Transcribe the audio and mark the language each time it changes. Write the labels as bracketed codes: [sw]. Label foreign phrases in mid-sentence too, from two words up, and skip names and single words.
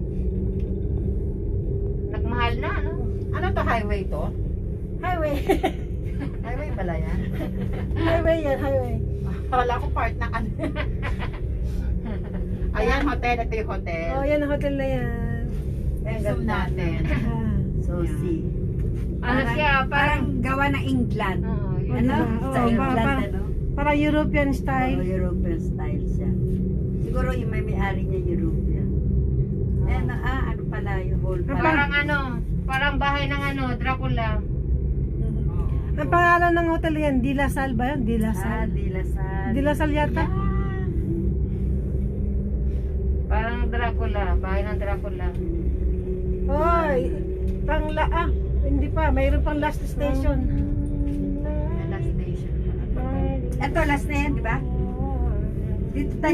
[tl] Nagmahal na, no? Ano to, highway to? Highway. Highway pala yan. Highway yan, highway. Wala ko part na ano. Ayan, hotel. Ito yung hotel. Oh, yan ang hotel na yan. Zoom natin. Ah. So, Yeah. see. Ano siya, parang... gawa ng England. Oo, yun. Ano? Ano? Oo, Sa England, para- ano? Para European Oh, style. [en] European style [tl] siya. Siguro yung may-ari niya European. Eh, ano pala yung whole Parang ano, parang bahay ng ano, Dracula. Ang pangalan ng hotel yan, De La Salle ba yan? De La Ah, Salle. De La Salle. De La Salle yata? Parang Dracula, bahay ng Dracula. Oy, hindi pa, mayroon pang [en] last station. Last station. [tl] Ito, last na yan, di ba? Dito tayo